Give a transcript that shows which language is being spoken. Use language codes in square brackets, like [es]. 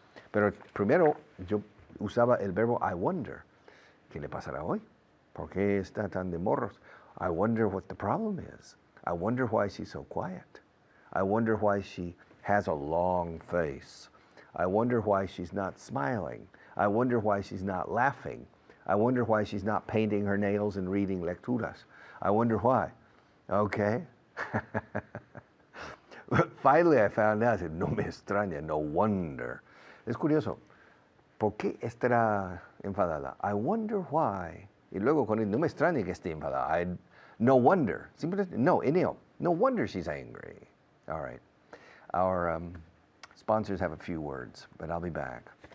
[es] Pero primero yo usaba el verbo [en] I wonder. [es] ¿Qué le pasará hoy? ¿Por qué está tan de morros? [en] I wonder what the problem is. I wonder why she's so quiet. I wonder why she has a long face. I wonder why she's not smiling. I wonder why she's not laughing. I wonder why she's not painting her nails and reading lecturas. I wonder why. Okay. Finally I found out. I said, [es] no me extraña, [en] no wonder. [es] Es curioso. ¿Por qué estará enfadada? [en] I wonder why. [es] Y luego con el no me extraña que esté enfadada. [en] No wonder. [es] Simplemente, no, [en] Eneo. No wonder she's angry. All right. Our sponsors have a few words, but I'll be back.